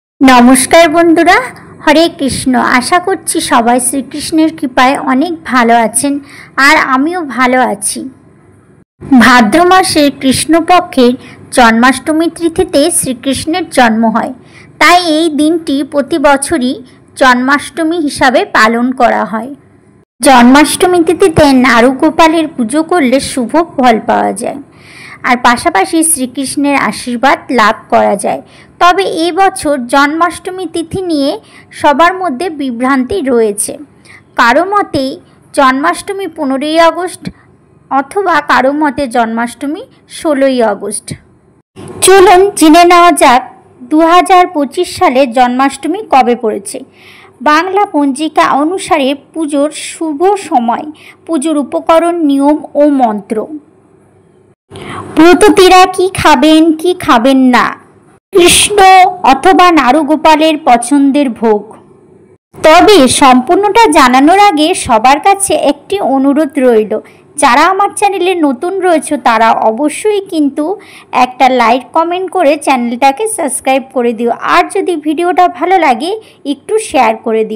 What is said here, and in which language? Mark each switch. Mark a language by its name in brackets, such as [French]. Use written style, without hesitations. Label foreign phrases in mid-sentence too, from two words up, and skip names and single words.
[Bangla] নমস্কার বন্ধুরা হরে কৃষ্ণ। আশা করছি সবাই শ্রীকৃষ্ণের কৃপায় অনেক ভালো আছেন আর আমিও ভালো আছি। ভাদ্র মাসের কৃষ্ণপক্ষের জন্মাষ্টমী তিথিতে শ্রীকৃষ্ণের জন্ম হয়, তাই এই দিনটি প্রতি বছরই জন্মাষ্টমী হিসাবে পালন করা হয়। জন্মাষ্টমী তিথিতে নাড়ু গোপালের পুজো করলে শুভ ফল পাওয়া যায় আর পাশাপাশি শ্রীকৃষ্ণের আশীর্বাদ লাভ করা যায়। তবে এ বছর জন্মাষ্টমী তিথি নিয়ে সবার মধ্য বিভ্রান্তি রয়েছে। কারো মতে জন্মাষ্টমী 15 আগস্ট অথবা কারো মতে জন্মাষ্টমী 16 আগস্ট। চলুন জেনে নেওয়া যাক 2025 সালে জন্মাষ্টমী কবে পড়েছে। বাংলা পঞ্জিকা অনুসারে পুজোর শুভ সময়, পুজোর উপকরণ, নিয়ম আর মন্ত্র। ব্রততীরা কি খাবেন কি খাবেন না, কৃষ্ণ অথবা নারুগোপালের পছন্দের ভোগ। তবে সম্পূর্ণটা জানানোর আগে সবার কাছে একটি অনুরোধ রইল, যারা আমার চ্যানেলে নতুন রয়েছে তারা অবশ্যই কিন্তু একটা [English] like comment [Bangla] করে চ্যানেলটাকে সাবস্ক্রাইব করে দিও, আর যদি ভিডিওটা ভালো লাগে একটু শেয়ার করে দিও।